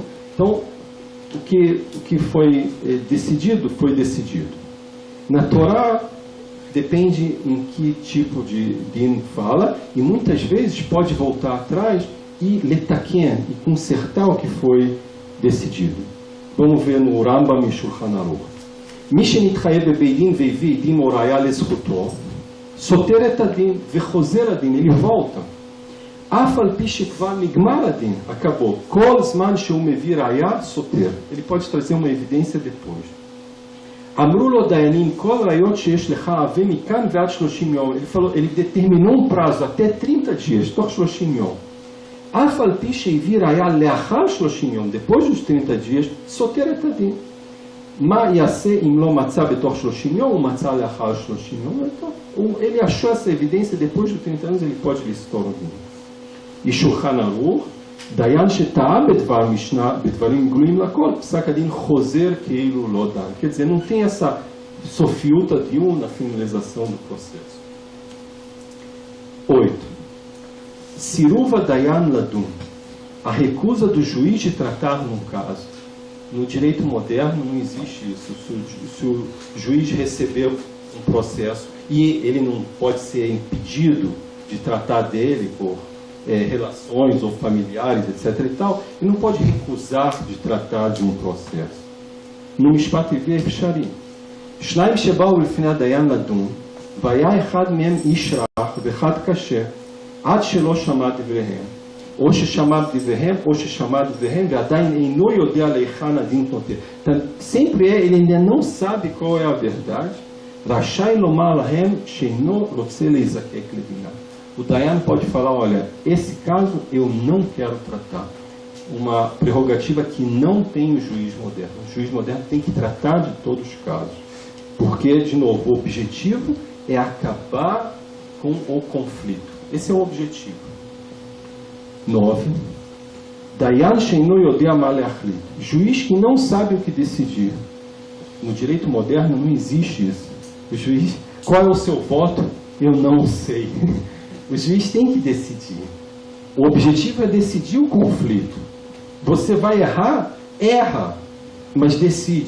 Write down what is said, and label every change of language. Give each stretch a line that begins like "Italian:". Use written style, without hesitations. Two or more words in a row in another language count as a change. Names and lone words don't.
Portuguese: Então, o que foi decidido, foi decidido. Na Torá, depende em que tipo de din fala, e muitas vezes pode voltar atrás e letaken, e consertar o que foi decidido. Vamos ver no Rambam e Shulchan Aruch.
Hebrew: מי שנתחייב בבית דין והביא דין או ראיה לזכותו, סותר את הדין וחוזר הדין,
Portuguese: ele volta.
Hebrew: אף על פי שכבר נגמר הדין, acabou. כל זמן שהוא מביא ראיה, סותר.
Portuguese: Ele pode trazer uma evidência depois.
Hebrew: אמרו לו דיינים, כל ראיות שיש לך הביא מכאן ועד 30 יום.
Portuguese: Ele falou, ele determinou prazo até 30 dias,
Hebrew: תוך 30 יום. אף על פי שהביא ראיה לאחר 30 יום,
Portuguese: depois dos 30 dias,
Hebrew: סותר את הדין. מה יעשה אם לא מצא בתוך 30 יום, הוא מצא לאחר 30 יום?
Portuguese: Então, ele achou essa evidência depois de 30 anos, ele pode listar o dino.
Hebrew: E Shulchan Aruch, דיין שטעה בדבר משנה, בדברים גלויים לכל, פסק הדין חוזר כאילו לא דן.
Portuguese: Quer dizer, não tem essa
Hebrew: סופיות הדיון
Portuguese: na finalização do processo. 8.
Hebrew: סירוב הדיין לדון,
Portuguese: a recusa do juiz de tratar num caso. No direito moderno não existe isso. Se o juiz recebeu um processo e ele não pode ser impedido de tratar dele por relações ou familiares, etc. e tal, ele não pode recusar de tratar de um processo.
Hebrew: No משפט עברי אפשרי. שניים שבאו לפני הדיין לדון, והיה אחד מהם איש רך ואחד קשה, עד שלא שמע דבריהם. או ששמע דבריהם, או ששמע דבריהם, ועדיין אינו יודע להיכן הדין נוטה.
Portuguese: Sempre ele ainda não sabe qual é a verdade,
Hebrew: רשאי לומר להם שאינו רוצה להיזקק לדינה.
Portuguese: O Dayan pode falar, olha, esse caso eu não quero tratar. Uma prerrogativa que não tem o juiz moderno. O juiz moderno tem que tratar de todos os casos. Porque, de novo, o objetivo é acabar com o conflito. Esse é o objetivo. 9.
Hebrew: דיין שאינו יודע מה להחליט.
Portuguese: Juiz que não sabe o que decidir. No direito moderno não existe isso. O juiz, qual é o seu voto? Eu não sei. O juiz tem que decidir. O objetivo é decidir o conflito. Você vai errar? Erra. Mas decide.